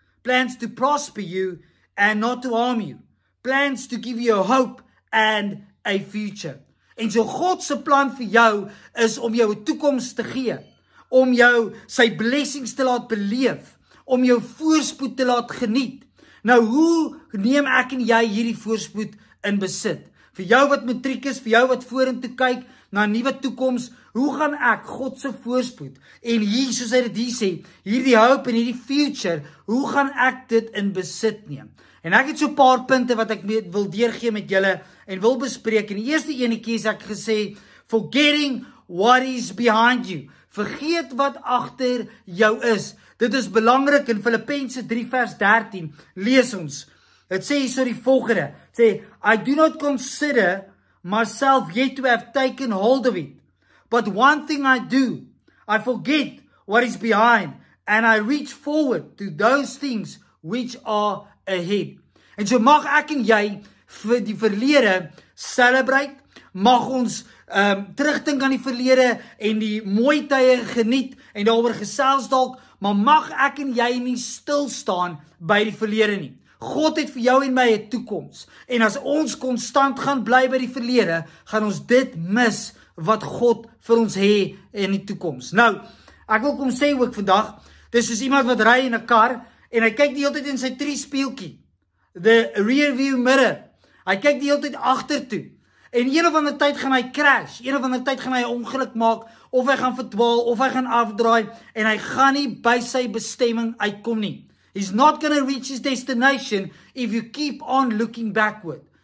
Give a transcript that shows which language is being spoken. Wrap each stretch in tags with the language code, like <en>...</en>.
<en>Plans to prosper you and not to harm you. Plans to give you a hope and a future."</en> <af>En so God se plan vir jou is om jou 'n toekoms te gee, om jou sy blessings te laat beleef, om jou voorspoed te laat geniet. Nou hoe neem ek en jy hierdie voorspoed in besit? Vir jou wat matriek is, vir jou wat vorentoe kyk na 'n nuwe toekoms, hoe gaan ek God se voorspoed en hier soos hy dit hier sê, hierdie hope en hierdie future, hoe gaan ek dit in besit neem? En ek het so 'n paar punte wat ek wil deurgee met julle en wil bespreek. En die eerste enetjie is ek gesê,</af> <en>forgetting what is behind you.</en> <af>Vergeet wat agter jou is. Dit is belangrik in Filippense 3 vers 13. Lees ons. Dit sê hierso die volgende.</af> <en>Dit sê, "I do not consider myself yet to have taken hold of it. But one thing I do, I forget what is behind, and I reach forward to those things which are ahead."</en> <af>En so mag ek en jy vir die verlede celebrate, mag ons terugdink aan die verlede en die mooi tye geniet en daaroor gesels dalk, maar mag ek en jy nie stil staan by die verlede nie. God het vir jou en my 'n toekoms. En as ons konstant gaan bly by die verlede, gaan ons dit mis wat God vir ons het in die toekoms. Nou, ek wil kom sê ook vandag, dis soos iemand wat ry in 'n kar en hy kyk die hele tyd in sy triespieeltjie,</af> <en>the rear view mirror.</en> <af>Hy kyk die hele tyd agtertoe. En een of ander tyd gaan hy crash, een of ander tyd gaan hy 'n ongeluk maak, of hy gaan verdwaal, of hy gaan afdraai, en hy gaan nie by sy bestemming uitkom nie.</af> <en>He's not going to reach his destination if you keep on looking backward.</en>